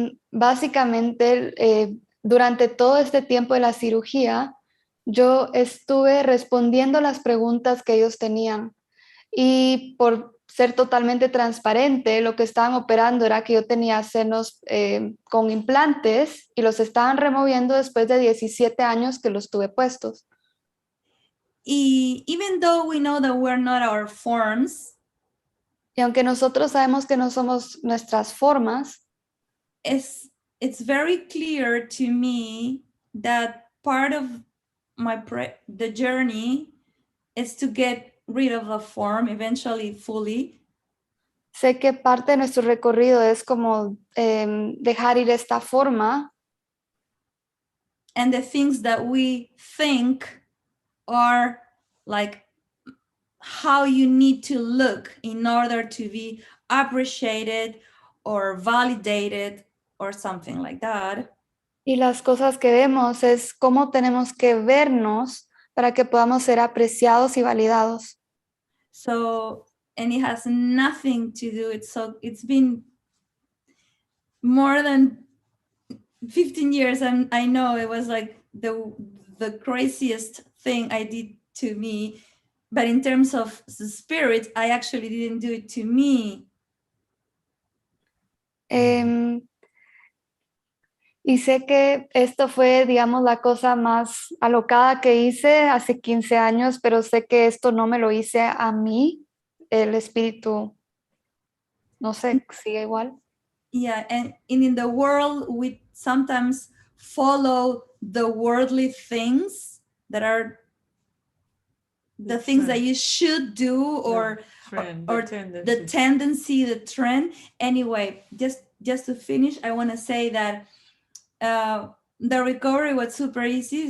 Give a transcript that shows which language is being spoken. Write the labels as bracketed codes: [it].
[es] Básicamente, durante todo este tiempo de la cirugía, yo estuve respondiendo las preguntas que ellos tenían. Y por ser totalmente transparente, lo que estaban operando era que yo tenía senos con implantes y los estaban removiendo después de 17 años que los tuve puestos. [en] even though we know that we're not our forms, [es] Y aunque nosotros sabemos que no somos nuestras formas, [en] it's very clear to me that part of the journey is to get rid of the form eventually fully. [es] sé que parte de nuestro recorrido es como dejar ir esta forma. [en] And the things that we think are like how you need to look in order to be appreciated or validated or something like that. [es] Y las cosas que vemos es cómo tenemos que vernos para que podamos ser apreciados y validados. [en] So, and it has nothing to do, it's been more than 15 years, and I know it was like the craziest thing I did to me, but in terms of the spirit, I actually didn't do it to me. [es] Y sé que esto fue, digamos, la cosa más alocada que hice hace 15 años, pero sé que esto no me lo hice a mí. El espíritu, no sé, sigue igual. [en] Yeah, and in the world, we sometimes follow the worldly things that are the things that you should do, or the tendency, the trend. Anyway, just to finish, I want to say that the recovery was super easy.